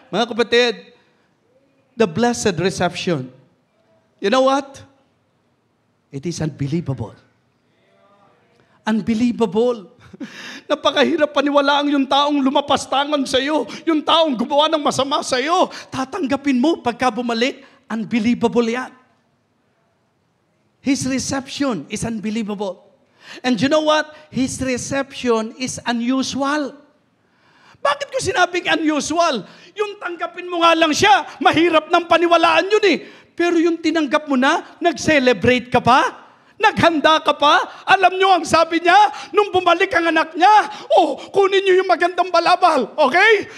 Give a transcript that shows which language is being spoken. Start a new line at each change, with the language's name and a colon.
Filipino: Mga kapatid,
English: the blessed reception. You know what? It is unbelievable. Unbelievable.
Filipino: Napakahirap paniwalaan yung taong lumapastangan sa iyo, yung taong gumawa ng masama sa iyo. Tatanggapin mo pagka bumalik, unbelievable yan.
English: His reception is unbelievable. And you know what? His reception is unusual.
Filipino: Bakit ko sinabing unusual? Yung tanggapin mo nga lang siya, mahirap ng paniwalaan yun eh. Pero yung tinanggap mo na, nag-celebrate ka pa? Naghanda ka pa? Alam nyo ang sabi niya, nung bumalik ang anak niya, kunin nyo yung magandang balabal, okay?